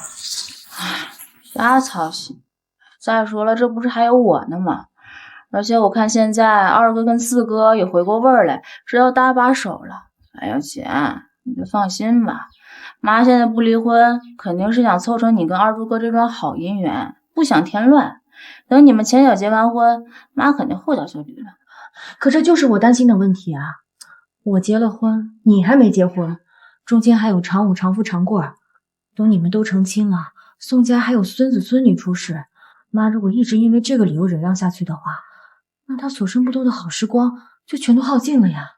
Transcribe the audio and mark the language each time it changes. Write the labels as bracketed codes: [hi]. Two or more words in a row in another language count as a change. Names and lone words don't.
[zh] 瞎操心。再说了，这不是还有我呢吗？而且我看现在二哥跟四哥也回过味儿来，知道搭把手了。哎呀，姐，你就放心吧，妈现在不離婚，肯定是想凑成你跟二柱哥這段好姻緣，不想添亂。等你們前腳結完婚，媽肯定後腳就離了。可這就是我擔心的問題啊！我結了婚，你還沒結婚，中間還有長武、長富、長貴。等你們都成親了，宋家還有孫子孫女出世，媽如果一直因為這個理由忍讓下去的話，那她所剩不多的好時光就全都耗盡了呀！